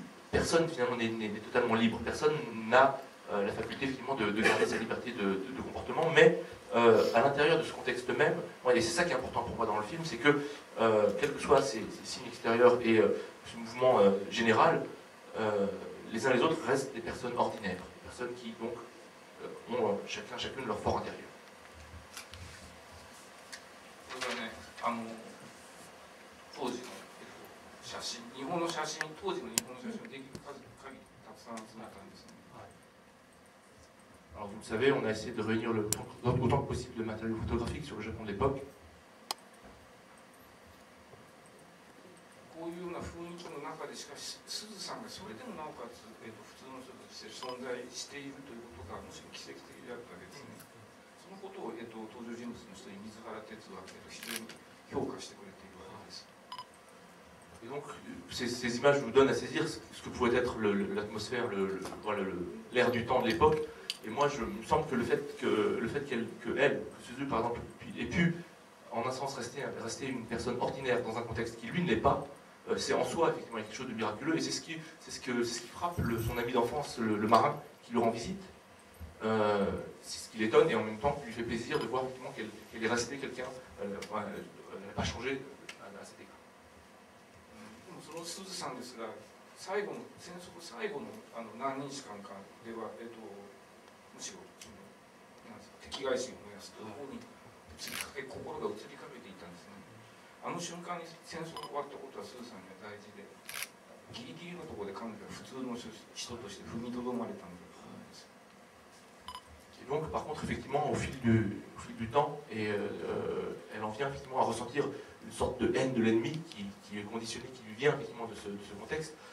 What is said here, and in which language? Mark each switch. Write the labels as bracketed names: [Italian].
[French] personne finalement n'est totalement libre, personne n'a la faculté finalement de garder sa liberté de comportement, mais à l'intérieur de ce contexte même, et c'est ça qui est important pour moi dans le film, c'est que quels que soient ces signes extérieurs et ce mouvement général, les uns les autres restent des personnes ordinaires, des personnes qui donc ont chacune leur fort intérieur. [Japanese] これがね、当時の、写真、日本の写真、当時の日本の写真をできる限りたくさん集めたんですね。 [French] Alors vous le savez, on a essayé de réunir autant que possible de matériaux photographiques sur le Japon de l'époque. [Japanese] こういうような雰囲気の中でしかし、すずさんがそれでもなおかつ、普通の人として存在しているということがむしろ奇跡的であるわけですね。そのことを、登場人物の一人、水原哲は、非常に評価してくれているわけです。 [French] Et donc ces images vous donnent à saisir ce que pouvait être l'atmosphère, l'air du temps de l'époque. Et moi, il me semble que le fait que Suzu par exemple, ait pu en un sens rester une personne ordinaire dans un contexte qui lui ne l'est pas, c'est en soi effectivement quelque chose de miraculeux, et c'est ce qui frappe son ami d'enfance, le marin, qui lui rend visite. C'est ce qui l'étonne, et en même temps qui lui fait plaisir de voir effectivement qu'elle est restée quelqu'un, elle n'a pas changé à cet égard. [Japanese] そのすずさんですが、戦争最後の何日間かでは、むしろ敵外心を燃やすところに心が移りかけていたんですね。あの瞬間に戦争が終わったことはすずさんには大事で、ギリギリのところで彼女は普通の人として踏みとどまれたんだと思います。 [French] Et donc, par contre, effectivement, au fil du temps, elle en vient effectivement à ressentir une sorte de haine de l'ennemi qui est conditionnée, qui lui vient effectivement de ce contexte.